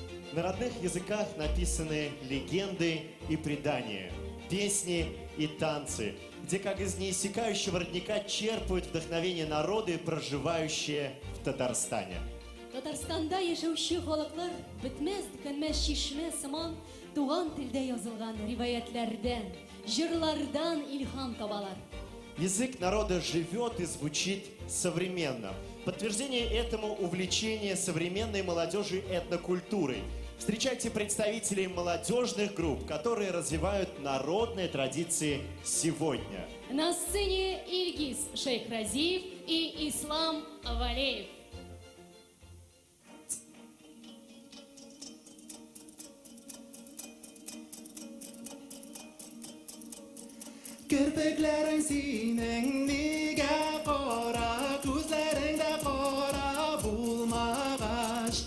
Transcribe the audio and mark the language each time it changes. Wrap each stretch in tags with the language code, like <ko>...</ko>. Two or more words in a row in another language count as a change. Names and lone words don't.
<ru>На родных языках написаны легенды и предания, песни и танцы, где как из неиссякающего родника черпают вдохновение народы, проживающие в Татарстане.</ru> <tt>Татарстанда яшәүче халыклар бетмәс тикәнмәс чишмә сыман туган телдә язылган риваятләрдән, җырлардан илһам табалар.</tt> <ru>Язык народа живет и звучит современно. Подтверждение этому увлечение современной молодежи этнокультурой. Встречайте представителей молодежных групп, которые развивают народные традиции сегодня. На сцене Ильгиз Шейхразиев и Ислам Валеев.</ru> <tt>Kirpiklerin senin nige kara, gözlerin de kara bulmagaç.</tt>